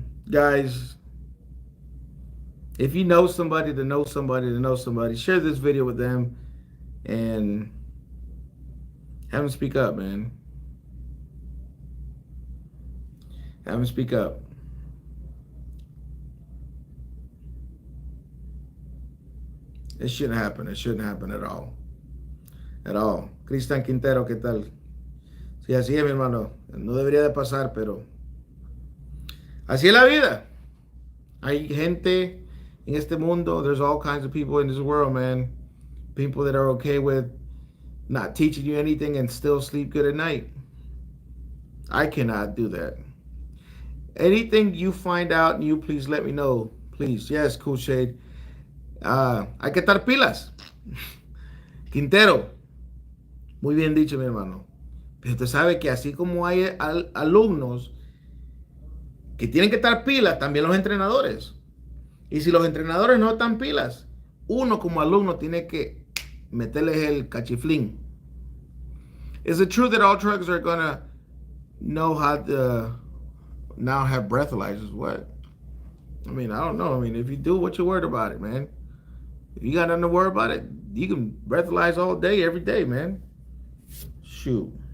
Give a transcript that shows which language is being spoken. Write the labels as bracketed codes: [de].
[en] Guys, if you know somebody to know somebody to know somebody, share this video with them and have them speak up, man. Have them speak up. It shouldn't happen. It shouldn't happen at all. At all. [es] Cristian Quintero, ¿qué tal? Sí, así es, mi hermano. No debería de pasar, pero así es la vida. Hay gente en este mundo. [en] There's all kinds of people in this world, man. People that are okay with not teaching you anything and still sleep good at night. I cannot do that. Anything you find out, you please let me know. Please. Yes, [es] Cool Shade. Hay que estar pilas. Quintero. Muy bien dicho, mi hermano. Pero usted sabe que así como hay alumnos que tienen que estar pilas, también los entrenadores. Y si los entrenadores no están pilas, uno como alumno tiene que meterles el cachiflín. [en] Is it true that all truckers are going to know how to now have breathalyzers? What? I mean, I don't know. I mean, if you do, what you worried about it, man? If you got nothing to worry about it, you can breathalyze all day, every day, man. Shoot.